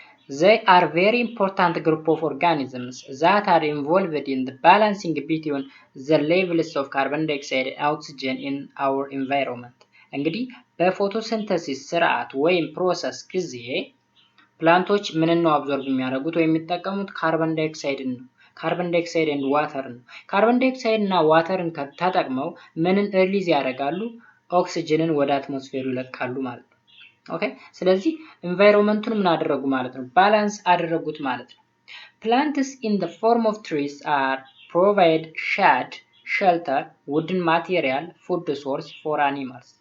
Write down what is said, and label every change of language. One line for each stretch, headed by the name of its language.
English: They are very important group of organisms that are involved in the balancing between the levels of carbon dioxide and oxygen in our environment.
Amharic: እንግዲህ በፎቶሲንተሲስ ስርዓት ወይም ፕሮሰስ ጊዜ ፕላንቶች ምንን ነው አብዞርብ የሚያደርጉት ወይም የሚጠቀሙት? ካርቦን ዳይኦክሳይድን ነው። ካርቦን ዳይኦክሳይድ and ዋተር ነው። ካርቦን ዳይኦክሳይድ እና ዋተርን ተጠቅመው ምንን ሪሊዝ ያደርጋሉ? ኦክሲጅንን ወደ አትሞስፌሩ ይለቃሉ ማለት ነው። ኦኬ ስለዚህ ኢንቫይሮንመንቱን ምን አደረጉ ማለት ነው? ባላንስ አደረጉት ማለት ነው።
English: Plants in the form of trees are provide shade, shelter, wooden material, food source for animals.